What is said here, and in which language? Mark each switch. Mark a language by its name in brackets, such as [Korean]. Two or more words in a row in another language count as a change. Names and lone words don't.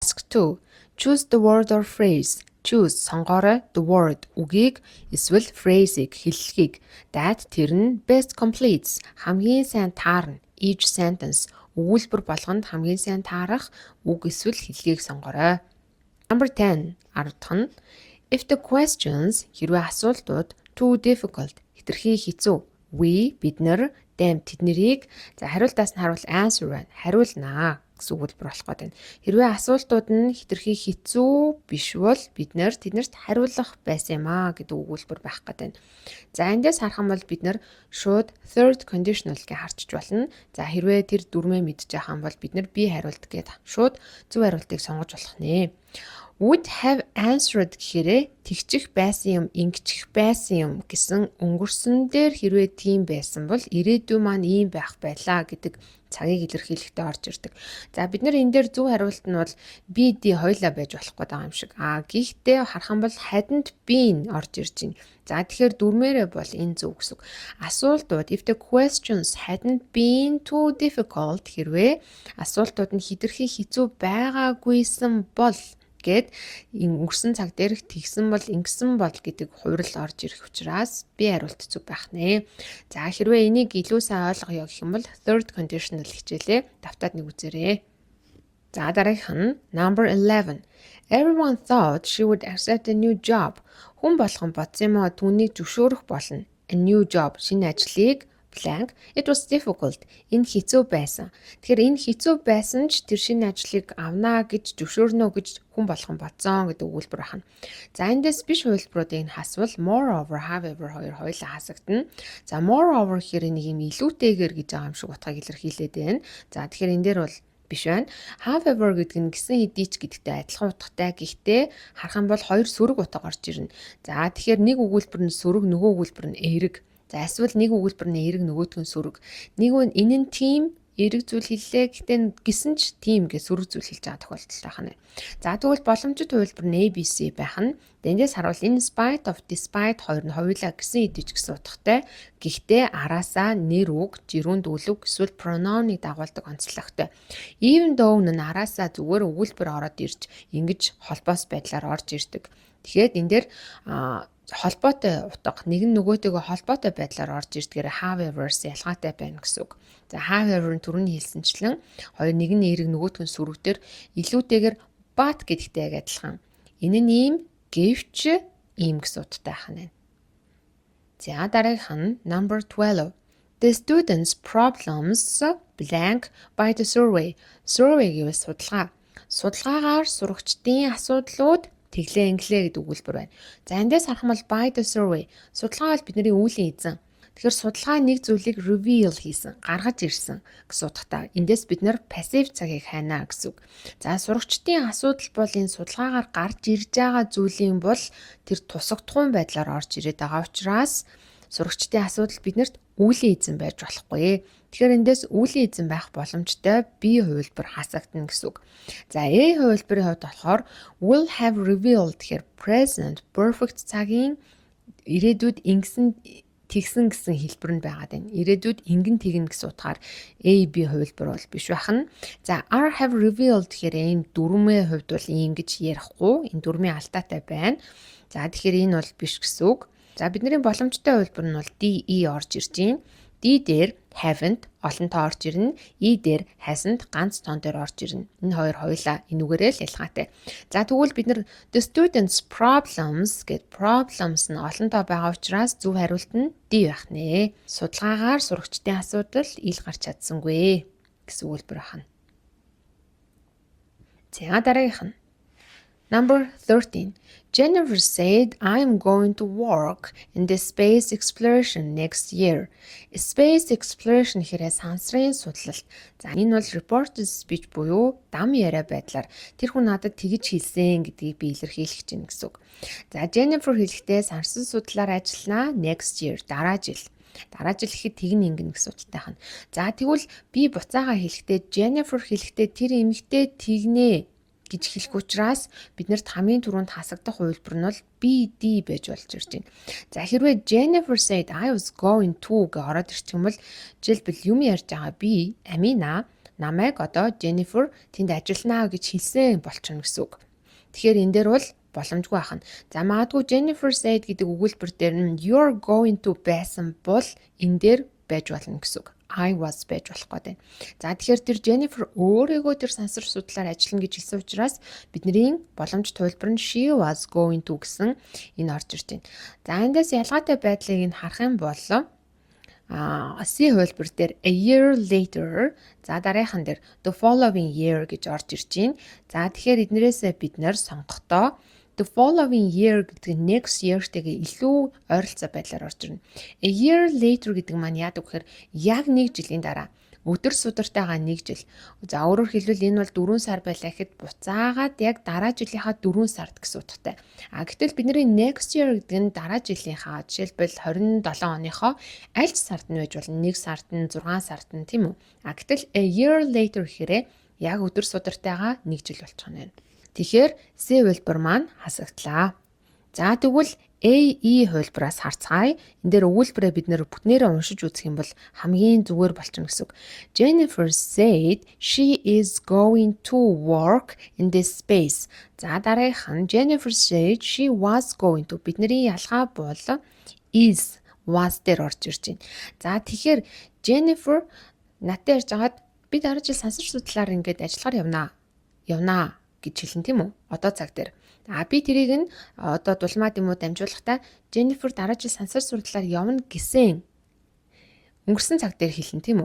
[English] 2. Choose the word or phrase. [Mongolian] Choose сонгоорой [English] the word [Mongolian] үгийг эсвэл phrase-ийг хэллэгийг that тэр нь [English] best completes [Mongolian] хамгийн сайн таарна [English] each sentence [Mongolian] өгүүлбэр болгонд хамгийн сайн таарах үг эсвэл хэллэгийг сонгоорой. Number 10 10 дахь нь [English] if the questions [Mongolian] хэрвээ асуултууд [English] too difficult [Mongolian] хэтэрхий хэцүү бид нар them тэднэрийг хариултаас нь харуул answer байна. Хариулнаа гэсэн өгүүлбэр болох гэдэг. Хэрвээ асуултууд нь хэтэрхий хэцүү биш бол бид нэр тэднэрт хариулах байсан юм аа гэдэг өгүүлбэр байх гэдэг. За эндээс харах юм бол бид нар шууд [English] third conditional [Mongolian] гэж харчиж болно. За хэрвээ тэр дүрмээ мэдчих юм бол бид нар би хариулт гэдэг шууд зөв хариултыг сонгож болох нэ. [English] Would have answered [Mongolian] гэхээрээ тэгчих байсан юм, ингэчих байсан юм гэсэн өнгөрсөн дээр хэрвээ тийм байсан бол ирээдүй маань ийм байх байлаа гэдэг цагийг илэрхийлэхдээ орж ирдэг. За бид нар энэ дээр зөв хариулт нь бол B, D хоёлаа байж болохгүй байгаа юм шиг. Гэхдээ харах юм бол [English] hadn't been [Mongolian] орж ирж байна. За тэгэхээр дүрмээрээ бол энэ зөв гэсэн. Асуултууд [English] if the questions hadn't been too difficult [Mongolian] хэрвээ асуултууд нь хэтэрхий хэцүү байгаагүйсэн бол гэд өнгөрсөн цаг дээрх тэгсэн бол ингэсэн бол гэдэг хувирал орж ирэх учраас би хариулт зөв байх нэ. За хэрвээ энийг илүү сайн ойлгоё гэх юм бол [English] third conditional [Mongolian] хичээлээ давтаад нэг үзээрэй. За дараагийнх нь number 11. [English] Everyone thought she would accept a new job. [Mongolian] Хүн болгон бодсон юм аа түүнийг зөвшөөрөх болно. [English] A new job [Mongolian] шинэ ажлыг [English] blank. It was difficult. [Mongolian] Энэ хэцүү байсан. Тэгэхээр энэ хэцүү байсан ч тэр шинэ ажлыг авнаа гэж зөвшөөрнө гэж хүн болгон бодсон гэдэг өгүүлбэр байна. За эндээс биш хувилбаруудыг нь хасвал [English] moreover, however [Mongolian] хоёр хоёлаа хасагдана. За moreover гэхээр нэг юм илүүтэйгээр гэж байгаа юм шиг утгыг илэрхийлээд байна. За тэгэхээр энэ дээр бол биш байна. However гэдэг нь гисэн хэдий ч гэдэгтэй адилхан утгатай. Гэхдээ харах юм бол хоёр сөрөг утга орж ирнэ. За тэгэхээр нэг өгүүлбэр нь сөрөг, нөгөө өгүүлбэр нь эерэг. За эсвэл нэг өгүүлбэр нь эерэг нөгөөтг нь сөрөг. Нэг нь энэ нь тийм эерэг зүйл хэллээ. Гэхдээ гисэн ч тийм гэж сөрөг зүйл хэлж байгаа тохиолдол байна. За тэгвэл боломжит хувилбар нь ABC байх нь. Эндээс харуул [English] in spite of despite [Mongolian] хоёр нь хоёулаа гисэн хэдий ч гэсэн утгатай. Гэхдээ араасаа нэр үг, жирүүнд үлэг эсвэл pronoun-ыг дагуулдаг онцлогтой. [English] Even though [Mongolian] нь араасаа зүгээр өгүүлбэр ороод ирж ингэж холбоос байдлаар орж ирдэг. Тэгэхээр энэ дээр холбоотой утга нэг нь нөгөөтэйгөө холбоотой байдлаар орж ирдгээр however-с ялгаатай байна гэсэн үг. За however-ын түрүүний хэлсэнчлэн хоёр нэг нь эерэг нөгөөтг нь сөрөгдөр илүүтэйгээр but гэдэгтэй яг адилхан. Энэ нь ийм гэвч ийм гэсэн утгатай байна. За дараагийнх нь number 12. [English] The students' problems blank by the survey. [Mongolian] Survey гэвэл судалгаа. Судалгаагаар сурагчдын асуудлууд тэглээ инглээ гэдэг өгүүлбэр байна. За эндээс харах юм бол [English] by the survey. [Mongolian] Судалгаа бол бидний үүлийн эзэн. Тэгэхээр судалгаа нэг зүйлийг reveal хийсэн, гаргаж ирсэн гэсэн утгатай. Эндээс бид нэр passive цагийг хайнаа гэсэн үг. За сурагчдын асуудал бол энэ судалгаагаар гарч ирж байгаа зүйлийн бол тэр тусагдхуун байдлаар орж ирээд байгаа учраас сурагчдын асуудал биднэрт үүлийн эзэн байж болохгүй. Тэгэхээр эндээс үүлийн эзэн байх боломжтой B хувилбар хасагдана гэсэн үг. За A хувилбарын хувьд болохоор [English] will have revealed [Mongolian] гэхээр [English] present perfect [Mongolian] цагийн ирээдүйд ингэсэн тэгсэн гэсэн хэлбэр нь байгаад байна. Ирээдүйд ингэн тэгнэ гэсэн утгаар A, B хувилбар бол биш байх нь. За [English] are have revealed [Mongolian] гэхээр энэ дүрмийн хувьд бол ингэж ярихгүй. Энэ дүрмийн алтаатай байна. За тэгэхээр энэ бол биш гэсэн үг. За бидний боломжтой хувилбар нь бол D, E орж ирж байна. D дээр haven't олонтоо орж ирнэ. E дээр hasn't ганц тоон дээр орж ирнэ. Энэ хоёр хоёлаа энүүгээрээ л ялгаатай. За тэгвэл бид нар [English] the students problems [Mongolian] гэд problems нь олонтоо байгаа учраас зөв хариулт нь D байх нэ. Судалгаагаар сурагчдын асуудал ил гарч чадсангүй гэсэн үйлбэр байна. За дараагийнх нь number 13. [English] Jennifer said, I'm going to work in the space exploration next year. Space exploration [Mongolian] хэрэг сансрын судлалт. За энэ бол [English] reported speech [Mongolian] буюу дам яриа байдлаар тэр хүн надад тэгж хэлсэн гэдгийг би илэрхийлэх чинь гэсэн үг. За Jennifer хэлэхдээ сансан судлаар ажиллана [English] next year [Mongolian] дараа жил. Дараа жил гэхэд тэгн ингэнэ гэсэн утгатай хана. За тэгвэл би буцаага хэлэхдээ Jennifer хэлэхдээ тэр эмэгтэй тэгнэ гэж хэлэх учраас биднэрт хамгийн түрүүнд хасагдах хувилбар нь бол BD байж болж ирж байна. За хэрвээ [English] Jennifer said I was going to [Mongolian] гэж ороод ирчих юм бол жишээлбэл юм ярьж байгаа би Амина намайг одоо Jennifer тэнд ажиллана гэж хэлсэн болчихно гэсэн үг. Тэгэхээр энэ дээр бол боломжгүй байх нь. За магадгүй [English] Jennifer said [Mongolian] гэдэг өгүүлбэр дээр нь [English] you're going to [Mongolian] байсан бол энэ дээр байж болно гэсэн үг. [English] I was [Mongolian] байж болох гэдэг. За тэгэхээр тэр Jennifer өөрийгөө тэр сансар судлаар ажиллана гэж хэлсэн учраас бидний боломж тайлбар нь [English] she was going to [Mongolian] гэсэн энэ орж ирж байна. За эндээс ялгаатай байдлыг нь харах юм бол C хувилбар дээр [English] a year later [Mongolian] за дараахан дээр [English] the following year [Mongolian] гэж орж ирж байна. За тэгэхээр эднэрээс бид нэр сонгохдоо [English] the following year [Mongolian] гэдэг нь next year-тэйгээ илүү ойролцоо байдлаар орж ирнэ. [English] A year later [Mongolian] гэдэг маань яадаг гэхээр яг 1 жилийн дараа өдөр судартайгаа 1 жил. За өөрөөр хэлбэл энэ бол 4 сар байлаа гэхэд буцаагаад яг дараа жилийнхаа 4 сард гэсэн утгатай. Гэтэл бидний [English] next year [Mongolian] гэдэг нь дараа жилийнхаа жишээлбэл 27 оныхоо аль сард нь байж болно? 1 сард нь 6 сард нь тийм үү? Гэтэл [English] a year later [Mongolian] гэхээр яг өдөр судартайгаа 1 жил болчих нь байна. Тэгэхээр C хувилбар маань хасагдлаа. За тэгвэл AE хувилбараас харцгаая. Энэ дээр өгүүлбэрээ бид нэр бүтнээрээ уншиж үзэх юм бол хамгийн зүгээр болчихно гэсэн үг. [English] Jennifer said she is going to work in this space. [Mongolian] За дараагийнх нь [English] Jennifer said she was going to. [Mongolian] Бидний ялгаа бол [English] is was [Mongolian] дээр орж ирж байна. За тэгэхээр Jennifer надад ярьж хагаад би дараа жил сансар судлаар ингээд ажиллахаар явнаа гэж хэлэн тийм үү? Одоо цаг дээр. Би тэрийг нь одоо дулмаад юм уу дамжуулахдаа Jennifer дараа жил сансар судлаар явна гэсэн өнгөрсөн цаг дээр хэлэн тийм үү?